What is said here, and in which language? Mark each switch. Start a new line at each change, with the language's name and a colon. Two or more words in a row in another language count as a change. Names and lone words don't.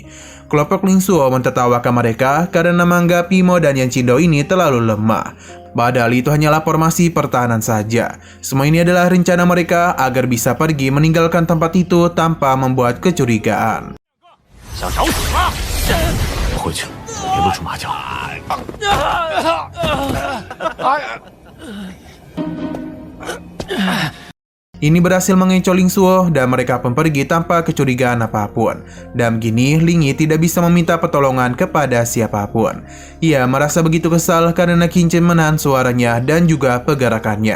Indonesian: Kelompok Lingsuo mentertawakan mereka karena menganggap Imo dan Yancindo ini terlalu lemah. Padahal itu hanyalah formasi pertahanan saja. Semua ini adalah rencana mereka agar bisa pergi meninggalkan tempat itu tanpa membuat kecurigaan.
Chinese: 想找死吗？回去，别别露出马脚。
Indonesian: Ini berhasil mengecoh Ling Suo dan mereka pun pergi tanpa kecurigaan apapun. Dan begini, Ling Yi tidak bisa meminta pertolongan kepada siapapun. Ia merasa begitu kesal karena Qin Chen menahan suaranya dan juga pergerakannya.